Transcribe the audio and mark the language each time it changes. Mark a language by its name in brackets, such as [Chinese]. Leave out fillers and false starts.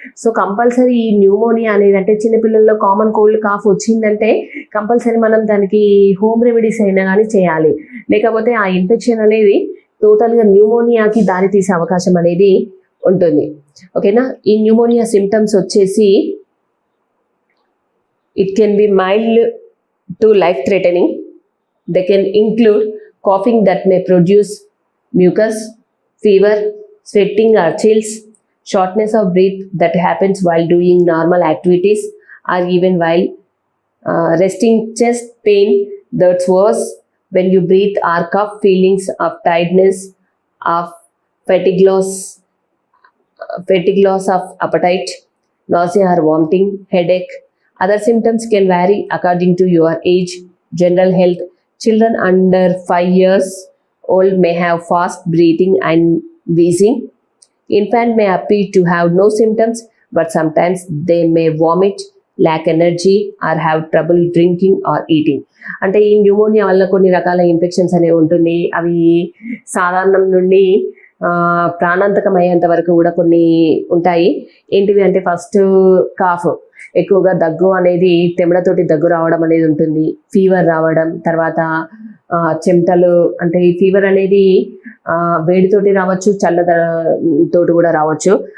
[Telugu] So compulsory ఈ pneumonia అనేది అంటే చిన్నపిల్లల్లో కామన్ కోల్డ్ కాఫ్ వచ్చిందంటే కంపల్సరీ మనం దానికి హోమ్ రెమెడీస్ అయినా కానీ చేయాలి. లేకపోతే ఆ ఇన్ఫెక్షన్ అనేది టోటల్గా న్యూమోనియాకి దారి తీసే అవకాశం అనేది ఉంటుంది. ఓకేనా. ఈ న్యూమోనియా సిమ్టమ్స్ వచ్చేసి [English] It can be mild to life threatening. They can include coughing that may produce mucus, fever, sweating or chills, shortness of breath that happens while doing normal activities or even while resting, chest pain that's worse when you breathe or cough, feelings of tiredness, of fatigue loss of appetite, nausea or vomiting, headache. Other symptoms can vary according to your age, general health. Children under 5 years old may have fast breathing and wheezing. Infant may appear to have no symptoms, but sometimes they may vomit, lack energy, or have trouble drinking or eating. [Telugu] అంటే ఈ pneumonia వల్ల కొన్ని రకాల infections అనేవి ఉంటుంది. అవి సాధారణం నుండి ప్రాణాంతకం అయ్యేంత వరకు కూడా కొన్ని ఉంటాయి. ఏంటివి అంటే ఫస్ట్ కాఫ్, ఎక్కువగా దగ్గు అనేది తెమ్మడతోటి దగ్గు రావడం అనేది ఉంటుంది. ఫీవర్ రావడం, తర్వాత చెమటలు, అంటే ఈ ఫీవర్ అనేది వేడితోటి రావచ్చు, చల్లతోటి కూడా రావచ్చు.